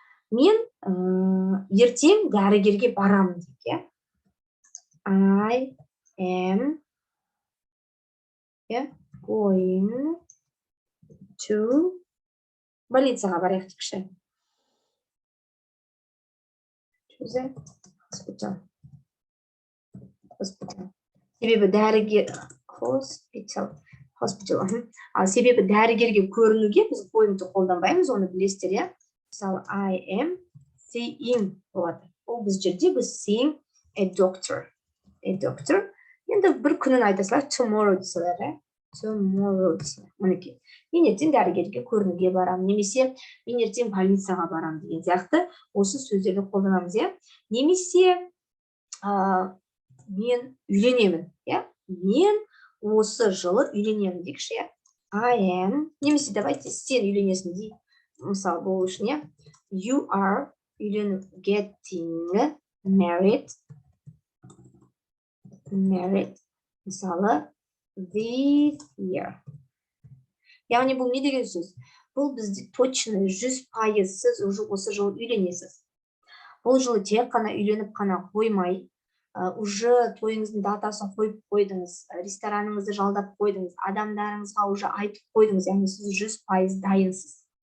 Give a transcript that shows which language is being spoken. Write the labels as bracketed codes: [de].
[kk] Мен ертең дәрігерге барамын дейік. [en] I am going to [kk] больницаға барайық дейікші. [en] Hospital. [kk] Себебі дәрігер hospital. Ал себебі дәрігерге көрінуге біз going to қолданбаймыз, оны білесіздер, иә? Мысалы, [en] I am seeing [kk] болады. Ол біз жерде біз [en] seeing a doctor. [kk] Енді бір күнін айтасылар, tomorrow десілер, tomorrow десілер. Мінекей. Мен ертең дәрігерге көрінуге барам, немесе мен ертең больницаға барам деген сияқты осы сөздерді қолданамыз, иә? Немесе мен үйленемін, иә? Мен осы жылы үйленемін дейікші, иә? I am, немесе давайте сен үйленесің дейік. Мысалы, бұл үшін, иә? [en] You are getting married. [kk] Мысалы, [en] this year. [kk] Яғни бұл не деген сөз? Бұл бізде точно 100% сіз осы жылы үйленесіз. Бұл жылы тек қана үйленіп қана қоймай, уже тойыңыздың датасын қойып қойдыңыз, рестораныңызды жалдап қойдыңыз, адамдарыңызға уже айтып қойдыңыз, яғни сіз 100% дайынсыз.